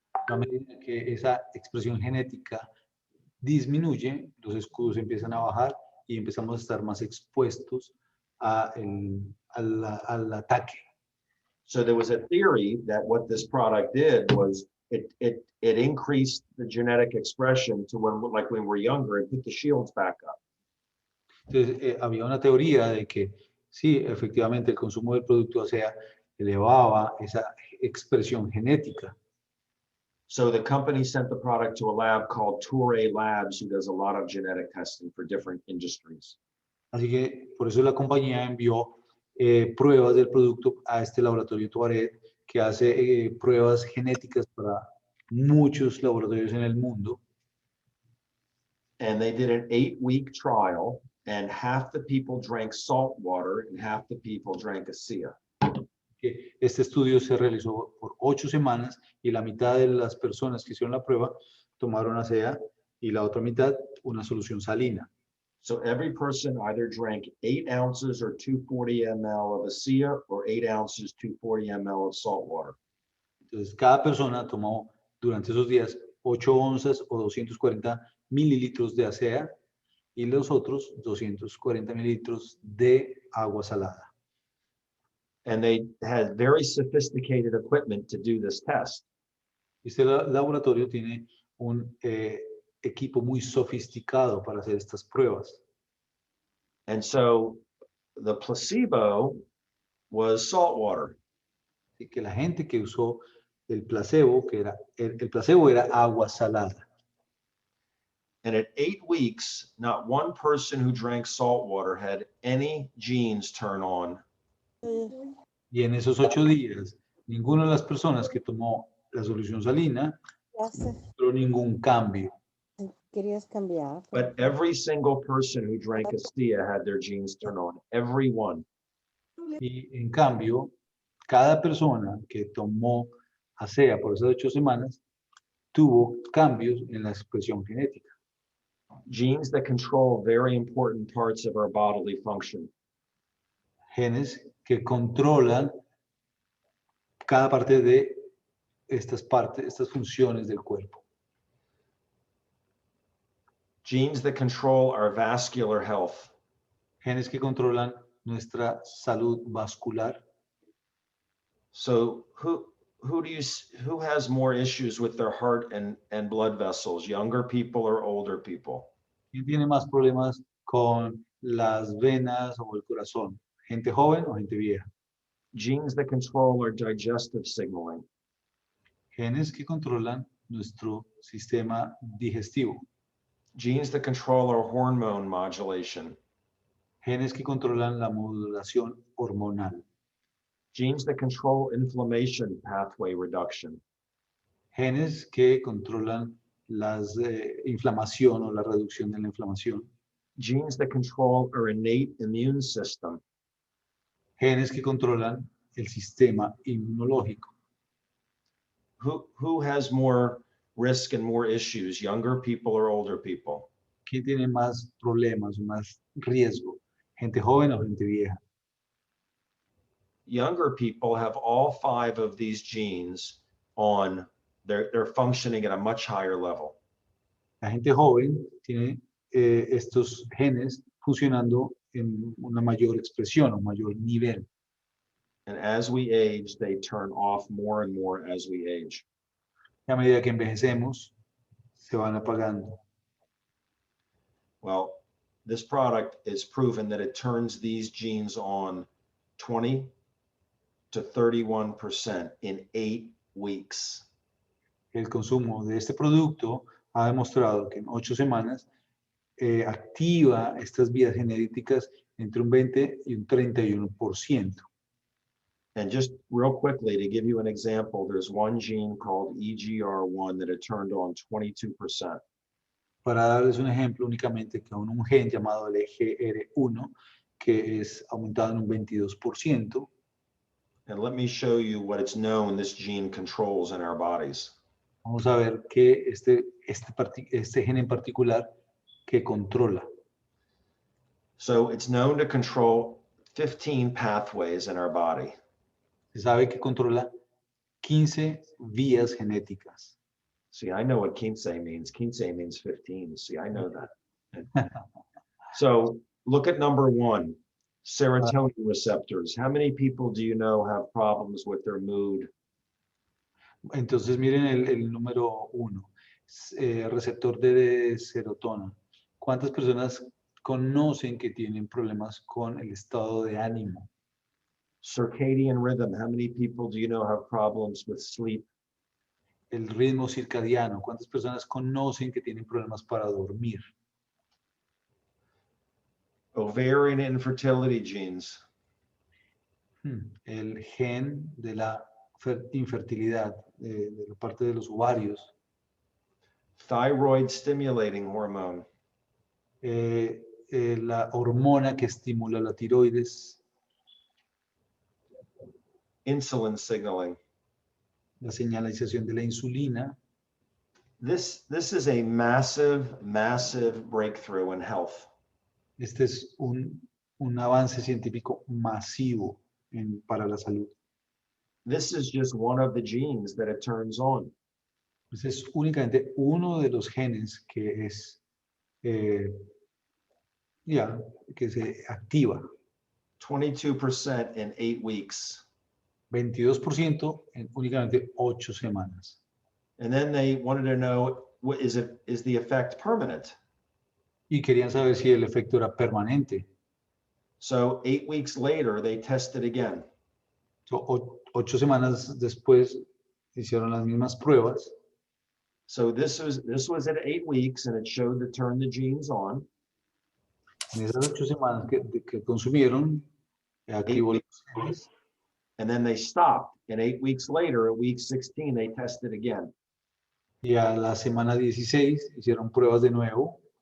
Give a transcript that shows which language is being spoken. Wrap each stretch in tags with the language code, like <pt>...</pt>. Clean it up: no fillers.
<es>A medida que esa expresión genética disminuye, los escudos empiezan a bajar y empezamos a estar más expuestos al ataque.</es> <en>So there was a theory that what this product did was it increased the genetic expression to when we're younger and put the shields back up.</en> <es>Entonces, había una teoría de que sí, efectivamente el consumo del producto elevaba esa expresión genética.</es> <en>So the company sent the product to a lab called Torrey Labs, who does a lot of genetic testing for different industries.</en> <es>Así que por eso la compañía envió pruebas del producto a este laboratorio Tuaret, que hace pruebas genéticas para muchos laboratorios en el mundo.</es> <en>And they did an 8-week trial, and half the people drank salt water and half the people drank ASEA.</en> <es>Este estudio se realizó por 8 semanas y la mitad de las personas que hicieron la prueba tomaron ASEA y la otra mitad una solución salina.</es> <en>So every person either drank 8 ounces or 240 ml of ASEA or 8 ounces, 240 ml of salt water.</en> <es>Entonces, cada persona tomó durante esos días 8 onzas o 240 mililitros de ASEA y los otros 240 mililitros de agua salada.</es> <en>And they had very sophisticated equipment to do this test.</en> <es>Este laboratorio tiene un equipo muy sofisticado para hacer estas pruebas.</es> <en>And so the placebo was salt water.</en> <es>Así que la gente que usó el placebo, el placebo era agua salada.</es> <en>And at 8 weeks, not one person who drank salt water had any genes turn on.</en> <es>Y en esos 8 días, ninguna de las personas que tomó la solución salina Ya sé, mostró ningún cambio. querías cambiar.</es> <en>But every single person who drank Astia had their genes turn on. Every one.</en> <es>Y en cambio, cada persona que tomó ASEA por esas 8 semanas tuvo cambios en la expresión genética.</es> <en>Genes that control very important parts of our bodily function.</en> <es>Genes que controlan cada parte de estas funciones del cuerpo.</es> <en>Genes that control our vascular health.</en> <es>Genes que controlan nuestra salud vascular.</es> <en>So who has more issues with their heart and blood vessels, younger people or older people?</en> <es>¿Quién tiene más problemas con las venas o el corazón? ¿Gente joven o gente vieja?</es> <en>Genes that control our digestive signaling.</en> <es>Genes que controlan nuestro sistema digestivo.</es> <en>Genes that control our hormone modulation.</en> <es>Genes que controlan la modulación hormonal.</es> <en>Genes that control inflammation pathway reduction.</en> <es>Genes que controlan la inflamación o la reducción de la inflamación.</es> <en>Genes that control our innate immune system.</en> <es>Genes que controlan el sistema inmunológico.</es> <en>Who has more risk and more issues, younger people or older people?</en> <es>¿Quién tiene más problemas o más riesgo? ¿Gente joven o gente vieja?</es> <en>Younger people have all 5 of these genes on, they're functioning at a much higher level.</en> <es>La gente joven tiene estos genes funcionando en una mayor expresión o mayor nivel.</es> <en>And as we age, they turn off more and more as we age.</en> <es>Y a medida que envejecemos, se van apagando.</es> <en>Well, this product is proven that it turns these genes on 20 to 31% in 8 weeks.</en> <es>El consumo de este producto ha demostrado que en 8 semanas activa estas vías genéticas entre un 20 y un 31%.</es> <en>And just real quickly, to give you an example, there's one gene called EGR1 that it turned on 22%.</en> <es>Para darles un ejemplo únicamente, que un gen llamado el EGR1, que es aumentado en un 22%.</es> <en>And let me show you what it's known this gene controls in our bodies.</en> <es>Vamos a ver que este gen en particular que controla.</es> <en>So it's known to control 15 pathways in our body.</en> <es>Se sabe que controla 15 vías genéticas.</es> <en>See, I know what quince means. Quince means 15. See, I know that. So look at number 1, serotonin receptors. How many people do you know have problems with their mood?</en> <es>Entonces miren el número 1, receptor de serotona. ¿Cuántas personas conocen que tienen problemas con el estado de ánimo?</es> <en>Circadian rhythm. How many people do you know have problems with sleep?</en> <es>El ritmo circadiano. ¿Cuántas personas conocen que tienen problemas para dormir?</es> <en>Ovarian infertility genes.</en> <es>El gen de la infertilidad, de la parte de los ovarios.</es> <en>Thyroid stimulating hormone.</en> <es>La hormona que estimula la tiroides.</es> <en>Insulin signaling.</en> <es>La señalización de la insulina.</es> <en>This is a massive breakthrough in health.</en> <es>Este es un avance científico masivo para la salud.</es> <en>This is just one of the genes that it turns on.</en> <es>Este es únicamente uno de los genes que es que se activa.</es> <en>22% in 8 weeks.</en> <es>22% en únicamente 8 semanas.</es> <en>And then they wanted to know, is the effect permanent?</en> <es>Y querían saber si el efecto era permanente.</es> <en>So 8 weeks later, they tested again.</en> <es>8 semanas después hicieron las mismas pruebas.</es> <en>So this was at 8 weeks, and it showed to turn the genes on.</en> <es>En esas 8 semanas que consumieron,</es> <en>8</en> <es>activó los</es> <en>weeks,</en> <es>genes,</es> <en>and then they stopped. And 8 weeks later, at week 16, they tested again.</en> <es>y a la semana 16 hicieron pruebas de nuevo</es>